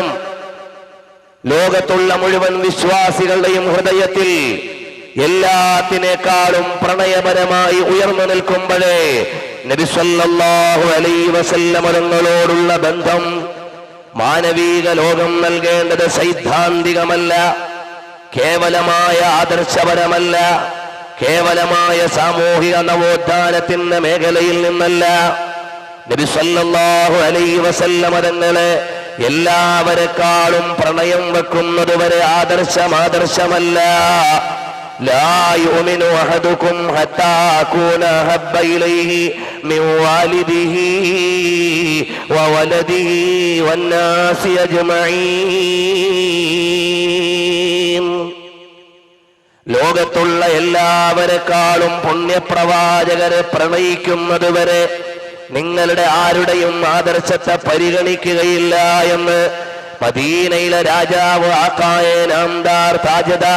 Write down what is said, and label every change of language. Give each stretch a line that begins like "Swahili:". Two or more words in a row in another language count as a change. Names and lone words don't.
Malayalam: ലോകത്തുള്ള മുഴുവൻ വിശ്വാസികളുടെയും ഹൃദയത്തിൽ എല്ലാത്തിനേക്കാളും പ്രണയപരമായി ഉയർന്നു നിൽക്കുമ്പോഴേ നബി
Arabic: صلى الله عليه وسلم
Malayalam: തങ്ങളോടുള്ള ബന്ധം മാനവീക ലോകം നൽകേണ്ടത് സൈദ്ധാന്തികമല്ല, കേവലമായ ആദർശപരമല്ല, കേവലമായ സാമൂഹിക നവോത്ഥാനത്തിന്റെ മേഖലയിൽ നിന്നല്ല. നബി
Arabic: صلى الله عليه وسلم
Malayalam: തങ്ങളെ എല്ലാവരെക്കാളും പ്രണയം വെക്കുന്നത് വരെ ആദർശമല്ല.
Arabic: لا يؤمن أحدكم حتى أكون أحب إليه من والده وولده والناس أجمعين.
Malayalam: ലോകത്തുള്ള എല്ലാവരെക്കാളും പുണ്യപ്രവാചകരെ പ്രണയിക്കുന്നത് വരെ നിങ്ങളുടെ ആരുടെയും ആദർശത്തെ പരിഗണിക്കുകയില്ല എന്ന് മദീനയിലെ രാജാവ്
Urdu: آقائے نامدار تاجدارِ